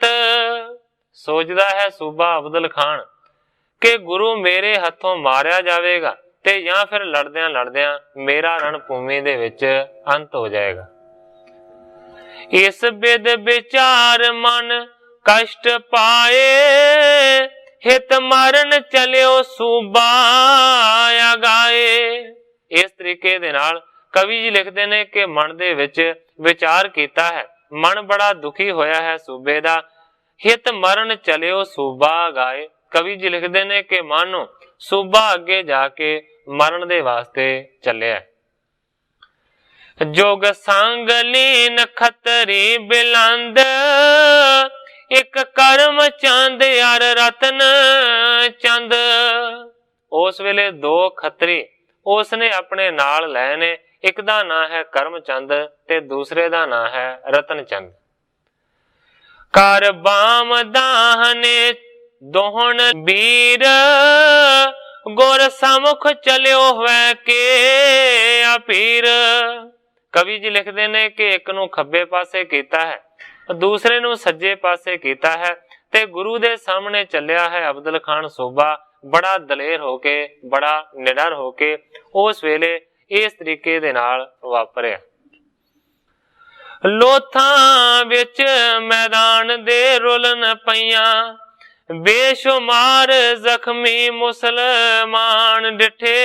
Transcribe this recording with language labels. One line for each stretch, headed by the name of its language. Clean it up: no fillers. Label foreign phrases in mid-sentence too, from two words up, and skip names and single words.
Punjabi: ਸੋਚਦਾ ਹੈ ਸੂਬਾ ਅਬਦੁਲ ਖ਼ਾਨ ਕਿ ਗੁਰੂ ਮੇਰੇ ਹੱਥੋਂ ਮਾਰਿਆ ਜਾਏਗਾ ਤੇ ਯਾ ਫਿਰ ਲੜਦਿਆਂ ਲੜਦਿਆਂ ਮੇਰਾ ਰਣ ਭੂਮੀ ਦੇ ਵਿੱਚ ਅੰਤ ਹੋ ਜਾਏਗਾ।
Braj: इस बिद विचार मन कष्ट पाए, हित मरण चलियो सूबा गाए।
Punjabi: ਇਸ ਤਰੀਕੇ ਦੇ ਨਾਲ ਕਵੀ ਜੀ ਲਿਖਤੇ ਨੇ ਕਿ ਮਨ ਦੇ ਵਿੱਚ ਵਿਚਾਰ ਕੀਤਾ ਹੈ, ਮਨ ਬੜਾ ਦੁਖੀ ਹੋਇਆ ਹੈ ਸੂਬੇ ਦਾ,
Braj: हित मरण चलियो सूबा गाए।
Punjabi: ਕਵੀ ਜੀ ਲਿਖਤੇ ਨੇ ਕਿ ਮਾਨੋ ਸੂਬਾ ਅੱਗੇ ਜਾਕੇ ਮਰਨ ਦੇ ਵਾਸਤੇ ਚੱਲਿਆ।
Braj: जोग संग लीन खतरी बिलंद, एक करम चंद यार रतन चंद।
Punjabi: ਉਸ ਵੇਲੇ ਦੋ ਖੱਤਰੀ ਉਸਨੇ ਆਪਣੇ ਨਾਲ ਲਏ ਨੇ, ਇੱਕ ਦਾ ਨਾਂ ਹੈ ਕਰਮ ਚੰਦ ਤੇ ਦੂਸਰੇ ਦਾ ਨਾਂ ਹੈ ਰਤਨ ਚੰਦ।
Braj: कर बाम दाहने दोहन बीर, गुर समुख चलियो हुए के अपीर।
Punjabi: ਕਵੀ ਜੀ ਲਿਖਤੇ ਨੇ ਕਿ ਇੱਕ ਨੂੰ ਖੱਬੇ ਪਾਸੇ ਕੀਤਾ ਹੈ, ਦੂਸਰੇ ਨੂੰ ਸੱਜੇ ਪਾਸੇ ਕੀਤਾ ਹੈ, ਤੇ ਗੁਰੂ ਦੇ ਸਾਹਮਣੇ ਚੱਲਿਆ ਹੈ ਅਬਦੁਲ ਖ਼ਾਨ ਸੂਬਾ ਬੜਾ ਦਲੇਰ ਹੋਕੇ, ਬੜਾ ਨਿਡਰ ਹੋਕੇ ਉਸ ਵੇਲੇ ਇਸ ਤਰੀਕੇ ਦੇ ਨਾਲ ਵਾਪਰਿਆ। ਲੋਥਾਂ ਵਿੱਚ ਮੈਦਾਨ ਦੇ ਰੁਲਣ ਪਈਆਂ, ਬੇਸ਼ੁਮਾਰ ਜ਼ਖ਼ਮੀ ਮੁਸਲਮਾਨ ਡਿੱਠੇ।